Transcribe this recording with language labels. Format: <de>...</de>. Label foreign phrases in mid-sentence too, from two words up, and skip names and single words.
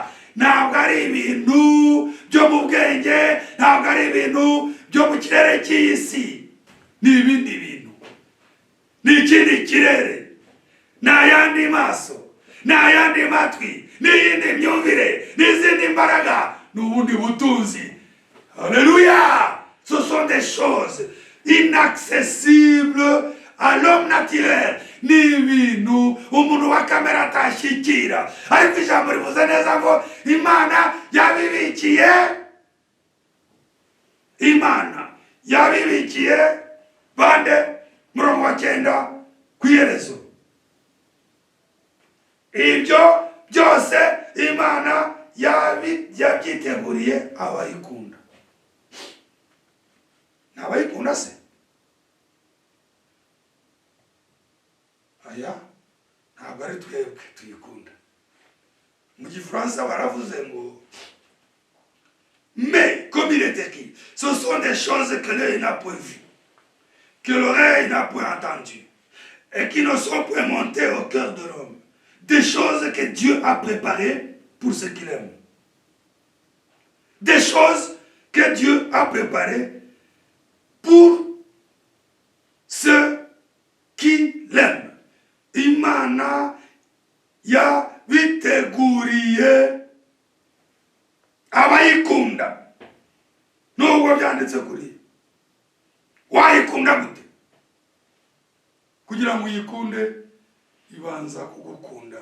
<rw>Ntabwo ari ibintu byo mu bwenge, ntabwo ari ibintu byo mu kirere cy'isi, ni ibindi bintu, ni ikindi kirere, ni ayandi maso, ni ayandi matwi, ni iyindi myumvire, n'izindi mbaraga, n'ubundi butunzi. Alléluia.</rw> <fr>Ce sont des choses inaccessibles à l'homme naturel.</fr> <rw>Ni ibintu umuntu wa kamera atashyikira. Ariko ijambo rivuze neza ngo Imana yabibikiye, Imana yabibikiye bande, murongo wa 9 ku iherezo. Ibyo byose Imana yabyiteguriye abayikunda. Abayikunda se? Aya ntabwo ari twebwe tuyikunda. Mu Gifaransa baravuze ngo</rw> <fr>mais comme il est écrit, ce sont des choses que l'œil n'a point vues, que l'oreille n'a point entendues, et qui ne sont point montées au cœur de l'homme. Des choses que Dieu a préparées pour ceux qui l'aiment. Des choses que Dieu a préparées pour ceux qui l'aiment.</fr> <rw>Imana yabiteguriye abayikunda. Nubwo byanditse kuri wayikunda gute? Kugira ngo uyikunde ibanza kugukunda.</rw>